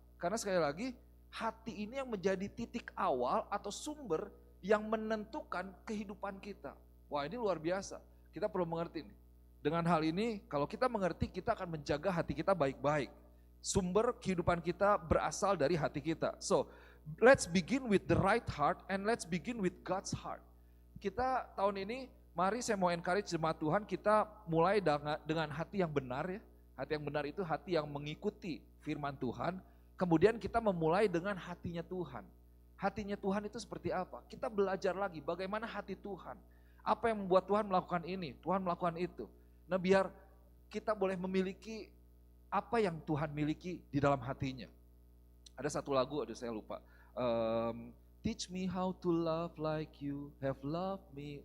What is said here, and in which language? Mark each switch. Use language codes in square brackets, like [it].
[id] Karena sekali lagi, hati ini yang menjadi titik awal atau sumber yang menentukan kehidupan kita. Wah ini luar biasa, kita perlu mengerti nih. Dengan hal ini, kalau kita mengerti, kita akan menjaga hati kita baik-baik. Sumber kehidupan kita berasal dari hati kita. [en] So, let's begin with the right heart and let's begin with God's heart. [id] Kita tahun ini, mari saya mau [en] encourage [id] jemaat Tuhan, kita mulai dengan hati yang benar ya. Hati yang benar itu hati yang mengikuti firman Tuhan. Kemudian kita memulai dengan hatinya Tuhan. Hatinya Tuhan itu seperti apa? Kita belajar lagi bagaimana hati Tuhan. Apa yang membuat Tuhan melakukan ini, Tuhan melakukan itu. Nah biar kita boleh memiliki apa yang Tuhan miliki di dalam hatinya. Ada satu lagu, aduh saya lupa. [en] Teach me how to love like you have loved me.